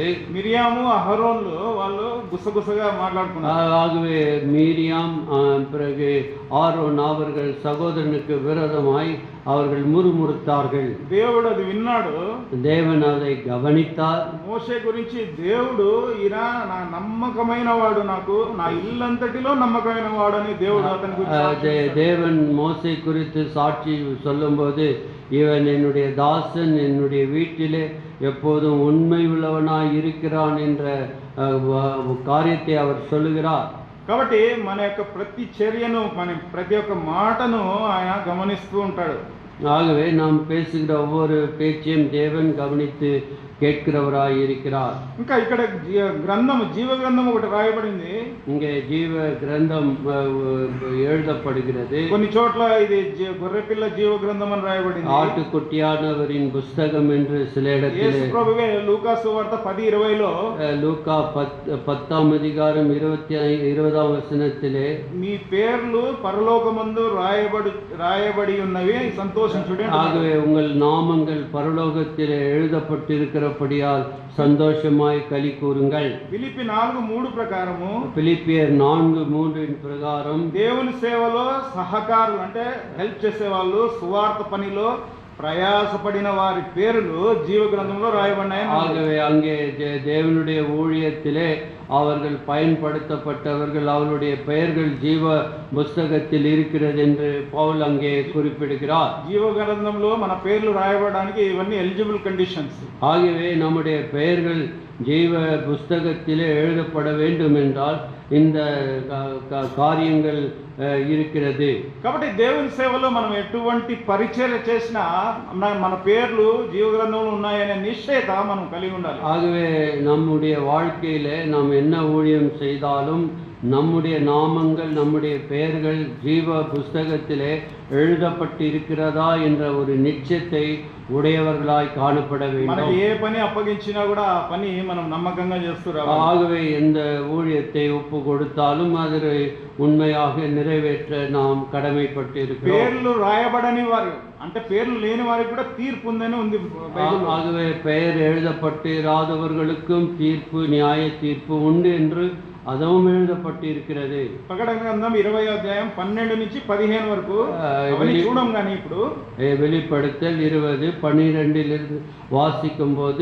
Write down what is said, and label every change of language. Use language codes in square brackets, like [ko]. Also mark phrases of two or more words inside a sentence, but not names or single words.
[te] మిరియాము అహరోన్లు వాళ్ళు గుసగుసగా మాట్లాడుకున్నారు. [ta] ஆகவே மீரியாம் பிறகு ஆரோன் அவர்கள் சகோதரனுக்கு விரோதமாய் அவர்கள் முறுமுறுத்தார்கள். [te] దేవుడు అది విన్నాడు. [ta] தேவன் அதை கவனித்தார். [te] మోషే గురించి దేవుడు ఈయన నా నమ్మకమైన వాడు, నాకు నా ఇల్లంతటిలో నమ్మకమైన వాడు అని దేవుడు అతని గురించి [ta] தேவன் மோசே குறித்து சாட்சி சொல்லும்போது இவன் என்னுடைய தாசன், என்னுடைய வீட்டிலே எப்போதும் உண்மை உள்ளவனாய் இருக்கிறான் என்ற காரியத்தை அவர் சொல்லுகிறார். [te] కాబట్టి మన యొక్క ప్రతి చర్యను, మన ప్రతి ఒక్క మాటను ఆయన గమనిస్తూ ఉంటాడు. [ta] ஆகவே நாம் பேசுகிற ஒவ்வொரு பேச்சையும் தேவன் கவனித்து கேட்கிறவராய் இருக்கிறார். [te] ఇంకా ఇక్కడ గ్రంథం, జీవ గ్రంథం ఒకటి రాయబడింది. [ta] இங்கே ஜீவ கிரந்தம் எழுதப்படுகிறது. [te] కొన్ని చోట్ల ఇది గొర్రెపిల్ల జీవ గ్రంథం అని రాయబడింది. [ta] ஆட்டுக்குட்டியானவரின் புஸ்தகம் என்று சில இடத்திலே [te] యేసు ప్రభువే లూకా సువార్త 10:20లో [ta] லூக்கா 10ஆம் அதிகாரம் 20ஆம் வசனத்திலே [te] మీ పేర్లు పరలోకమందు రాయబడి ఉన్నవి, సంతోషించుడి. [ta] ஆகவே உங்கள் நாமங்கள் பரலோகத்திலே எழுதப்பட்டிருக்கிறபடியால் சந்தோஷமாய் களி கூறுங்கள். [te] ఫిలిప్పీ 4:3 ప్రకారము, [ta] பிலிப்பியர் 4:3 பிரகாரம் [te] దేవుని సేవలో సహకారులు అంటే హెల్ప్ చేసేవాళ్ళు, సువార్త పనిలో ప్రయాసపడిన వారి పేర్లు జీవ గ్రంథంలో రాయబడినాయి. [ta] ஆகவே அங்கே தேவனுடைய ஊழியத்திலே அவர்கள் பயன்படுத்தப்பட்டவர்கள், அவருடைய பெயர்கள் ஜீவ புஸ்தகத்தில் இருக்கிறது என்று பவுல் அங்கே குறிப்பிடுகிறார். [te] జీవ గ్రంథంలో మన పేర్లు రాయబడడానికి ఇవన్నీ [en] eligible conditions. [ta] ஆகவே நம்முடைய பெயர்கள் ஜீவ புஸ்தகத்திலே எழுதப்பட வேண்டும் என்றால் இந்த காரியங்கள் இருக்கிறது. [te] కాబట్టి దేవుని సేవలో మనం ఎటువంటి పరిచర్య చేసినా మన పేర్లు జీవ గ్రంథంలో ఉన్నాయనే నిశ్చయత మనం కలిగి ఉండాలి. [ta] ஆகவே நம்முடைய வாழ்க்கையிலே நாம் என்ன ஊழியம் செய்தாலும் நம்முடைய நாமங்கள் நம்முடைய பெயர்கள் ஜீவ புஸ்தகத்திலே எழுதப்பட்டிருக்கிறதா என்ற ஒரு நிச்சயத்தை உடையவர்களாய் காணப்பட வேண்டும். [te] మనకి ఏ పని అప్పగించినా కూడా ఆ పని మనం నమ్మకంగా చేస్తురా. [ta] ஆகவே எந்த ஊழியத்தை ஒப்பு கொடுத்தாலும் அதை உண்மையாக நிறைவேற்ற நாம் கடமைப்பட்டு இருக்கிறோம். [te] పేర్లు రాయబడని వారు అంటే పేర్లు లేని వారికి కూడా తీర్పు ఉందని ఉంది బైబిల్లో. [ta] ஆகவே பெயர் எழுதப்பட்டு இராதவர்களுக்கும் தீர்ப்பு, நியாய தீர்ப்பு உண்டு என்று அதுவும் எழுதப்பட்டு இருக்கிறது. [te] ప్రకటన గ్రంథం 20వ అధ్యాయం 12 నుంచి 15 వరకు అవన్నీ చూడం గాని ఇప్పుడు [ta] வெளிப்படுத்தல் 20:12 வாசிக்கும் போது